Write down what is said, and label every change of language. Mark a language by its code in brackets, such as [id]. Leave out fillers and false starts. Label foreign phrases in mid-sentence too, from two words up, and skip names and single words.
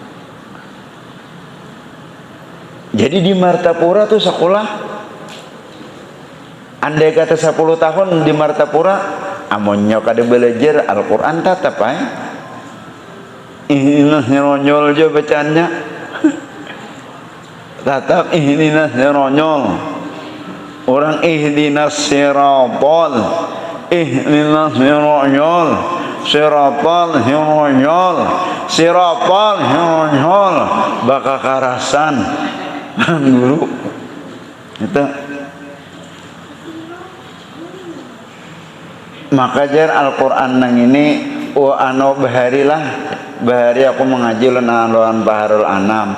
[bjn] Jadi di Martapura tuh sekolah, andai kata 10 tahun di Martapura, amonnya kada belajar Al-Quran tetap inilah nyeronyol aja bacaannya. [ar] Tetap اهدنا السراج. [bjn] Orang [ar] اهدنا الصراط، اهدنا السراج، الصراط السراج, [bjn] baka karasan guru itu. Maka jar Al-Quran nang ini bahari aku mengaji lawan Baharul Anam.